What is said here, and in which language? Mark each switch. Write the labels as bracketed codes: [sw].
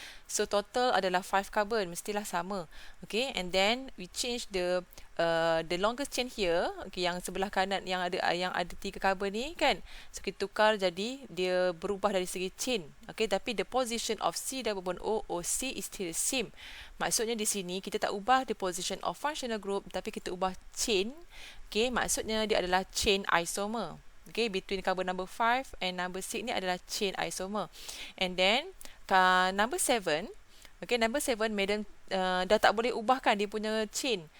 [ms] So total adalah 5 carbon, mestilah sama. [en] Okay, and then we change the longest chain here. [ms] Okay, yang sebelah kanan yang ada 3 carbon ni kan. So kita tukar jadi dia berubah dari segi chain. [en] Okay, tapi the position of C double bond O, O, C is still the same. [ms] Maksudnya di sini kita tak ubah [en] the position of functional group, [ms] tapi kita ubah chain. Okay, maksudnya dia adalah chain isomer. [en] Okay, between carbon number 5 and number 6 [ms] ni adalah [en] chain isomer. And then number 7, okay, number 7 [ms] madam dah tak boleh ubahkan dia punya chain.